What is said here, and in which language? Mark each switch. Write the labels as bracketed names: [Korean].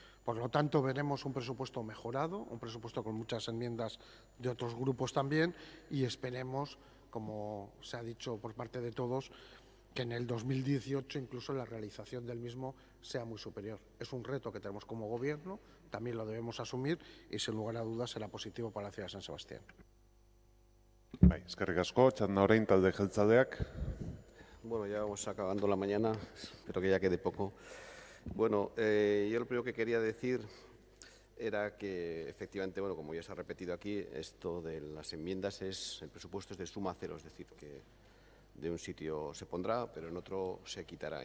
[Spanish] Por lo tanto, veremos un presupuesto mejorado, un presupuesto con muchas enmiendas de otros grupos también, y esperemos, como se ha dicho por parte de todos, que en el 2018 incluso la realización del mismo sea muy superior. Es un reto que tenemos como gobierno, también lo debemos asumir y sin lugar a dudas será positivo para la ciudad de San Sebastián. [Basque] Eskerrik asko, txanda orain talde jeltzaleak. [Spanish] Bueno, ya vamos acabando la mañana, espero que ya quede poco. Bueno, yo lo primero que quería decir era que efectivamente, bueno, como ya se ha repetido aquí, esto de las enmiendas el presupuesto es de suma cero, es decir, que de un sitio se pondrá, pero en otro se quitará.